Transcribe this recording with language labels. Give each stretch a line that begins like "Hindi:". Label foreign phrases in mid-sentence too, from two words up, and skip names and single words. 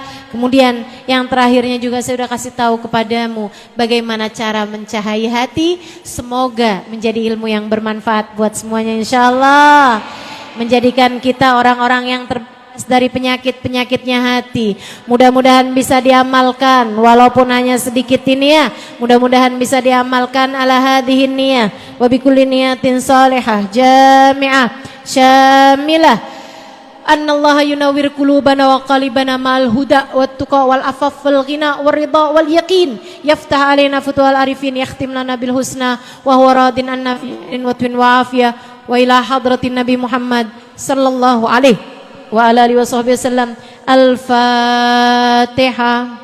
Indonesian: Kemudian yang terakhirnya juga saya udah kasih tahu kepadamu bagaimana cara mencahai hati. Semoga menjadi ilmu yang bermanfaat buat semuanya insyaallah, menjadikan kita orang-orang yang terbebas dari penyakit-penyakitnya hati. Mudah-mudahan bisa diamalkan walaupun hanya sedikit ini ya. Mudah-mudahan bisa diamalkan
Arabic: على هذه النية وبكل نية صالحة جامعة شاملة. أن الله ينور قلوبنا وقوالبنا مع الهدى والتقى والعفاف والغنى والرضا واليقين يفتح علينا فتوح العارفين يختم لنا بالحسنى وهو راض عنا في وطن وعافية وإلى حضرة النبي محمد صلى الله عليه وعلى آله وسلم الفاتحة.